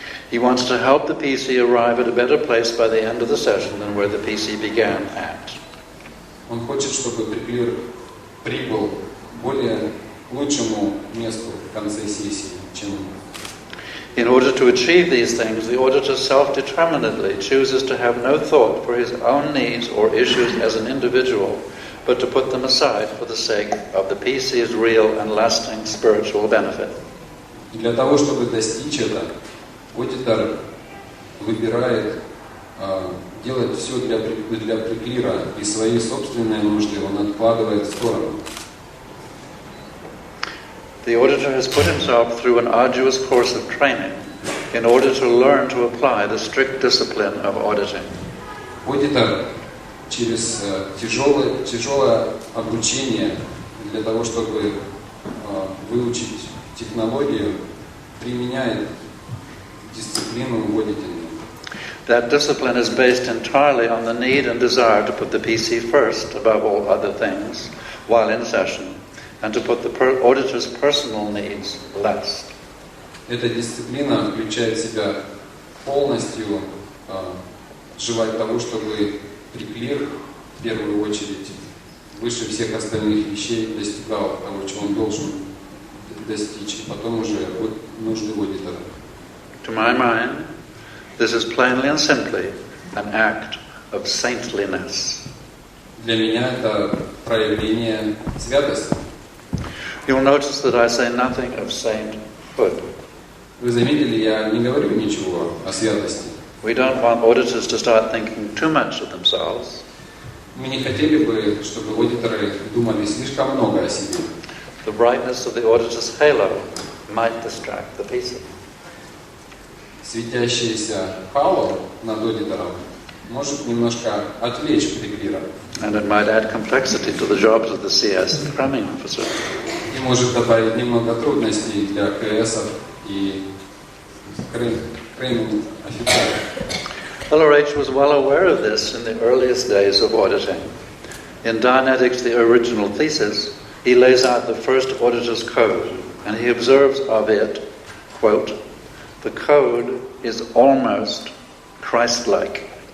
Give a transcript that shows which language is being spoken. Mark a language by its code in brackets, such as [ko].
[en] He wants to help the PC arrive at a better place by the end of the session than where the PC began at. [ru] Он хочет, чтобы преклир прибыл к лучшему месту в конце сессии, чем... [en] In order to achieve these things, the auditor self-determinedly chooses to have no thought for his own needs or issues as an individual, but to put them aside for the sake of the PC's real and lasting spiritual benefit. [ru] И для того, чтобы достичь этого, аудитор выбирает делать все для преклира, и свои собственные нужды он откладывает в сторону. [en] The auditor has put himself through an arduous course of training in order to learn to apply the strict discipline of auditing. [ru] Аудитор через тяжелое обучение для того, чтобы выучить технологию, применяет дисциплину аудитинга. [en] That discipline is based entirely on the need and desire to put the PC first above all other things while in session, and to put the auditor's personal needs last. [ru] Эта дисциплина включает в себя полностью желать того, чтобы преклир в первую очередь выше всех остальных вещей достигал того, чего он должен достичь, и потом уже нужды аудитора. [en] To my mind, this is plainly and simply an act of saintliness. [ru] Для меня это проявление святости. [en] You'll notice that I say nothing of sainthood. [ru] Вы заметили, я не говорю ничего о святости. [en] We don't want auditors to start thinking too much of themselves. [ru] Мы не хотели бы, чтобы аудиторы думали слишком много о себе. [en] The brightness of the auditor's halo might distract the PC. [ru] Светящийся хало над аудитором может немножко отвлечь преклира. [en] And it might add complexity to the jobs of the CS cramming officer. [ru] И может добавить немного трудностей для КСов и крейминг офицеров. [en] LRH was well aware of this in the earliest days of auditing. In Dianetics, the original thesis, he lays out the first auditor's code, and he observes of it, quote, "The code is almost Christ-like."